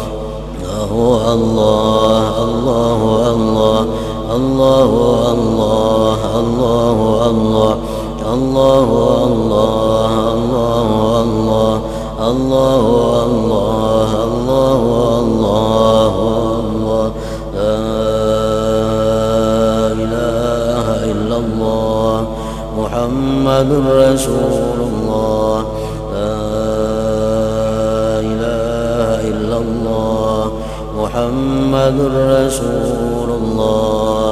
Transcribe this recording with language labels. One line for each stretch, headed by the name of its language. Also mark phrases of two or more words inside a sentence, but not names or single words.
Arabic: الله الله، الله الله، الله الله، الله الله، الله الله، الله الله، الله الله، لا إله إلا الله محمد رسول الله. لا إله إلا الله محمد رسول الله.